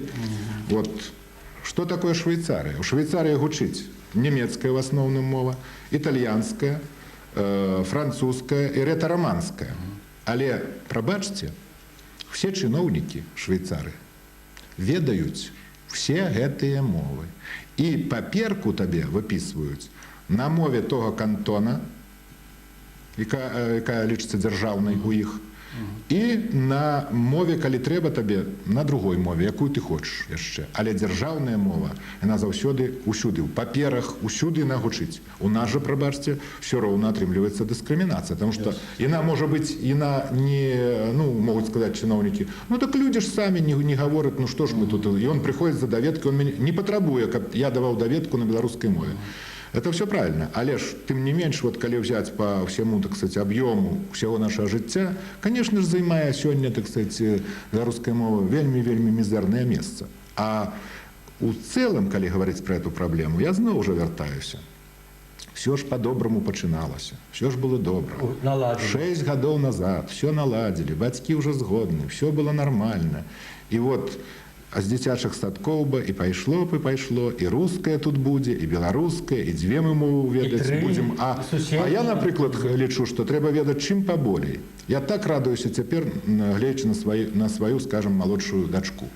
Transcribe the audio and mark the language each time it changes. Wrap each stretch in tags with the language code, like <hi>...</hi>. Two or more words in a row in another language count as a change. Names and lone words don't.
<uk>От. Що таке Швейцарія? У Швейцарії гучить німецька в основному мова, італійська, французька і ретро-романська. Але, пробачте, всі чиновники Швейцарії ведають всі</uk> <be>гэтыя мовы. І паперку табе выпісваюць на мове того кантона, якая лічыцца дзяржаўнай у іх, і на мове, калі трэба табе, на другой мове, якую ты хочаш яшчэ. Але дзяржаўная мова, яна заўсёды усюды, у паперах, усюды яна гучыць. У нас жа, прабачце, все роўна атрымліваецца дыскрымінацыя,</be> <ru>потому что</ru> <be>яна можа быць, яна не, ну, могуць сказаць чыноўнікі, ну так людзі ж самі не гавораць, ну што ж мы тут, і он прыходзіць за даведкай, он мяне не патрабуе, каб я даваў даведку на беларускай мове.</be> <ru>Это все правильно.</ru> <be>Але ж, тым не менш, вот, калі</be> <ru>взять по всему, так сказать, объему всего нашего</ru> <be>жыцця,</be> <ru>конечно же,</ru> <be>займае сёння,</be> <ru>так сказать,</ru> <be>беларуская мова вельмі-вельмі мізэрнае месца. А у цэлым, калі</be> <ru>говорить про эту проблему,</ru> <be>я зноў уже вяртаюся. Все ж по-доброму пачыналася, все ж было добра. 6 гадоў назад</be> <ru>все наладили,</ru> <be>бацькі уже згодны,</be> <ru>все было нормально.</ru> <be>И вот а з дзіцячых садкоў бы і пайшло, і рускае тут будзе, і беларускае, і 2 мы мовы ведаць будзем. А я, напрыклад, лічу, што трэба ведаць чым паболей. Я так радуюся цяпер, гледзячы на сваю, скажем, малодшую дачку.</be>